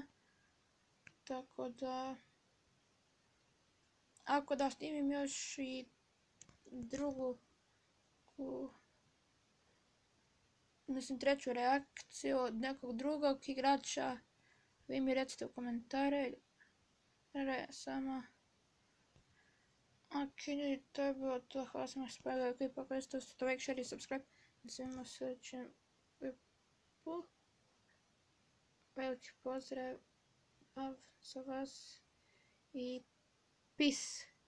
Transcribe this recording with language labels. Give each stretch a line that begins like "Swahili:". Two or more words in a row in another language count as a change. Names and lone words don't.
Bosnian: Tako da, ako da snimim još i drugu mislim, treću reakciju od nekog drugog igrača. Vi mi recite u komentare. Samo. Ok, to je bilo to. Hvala sam što spavili ovaj klip. Ako jeste, ostavite
English: like, share
Bosnian: i subscribe. Da se vidimo u sljedećem klipu. Veliki pozdrav za vas i peace.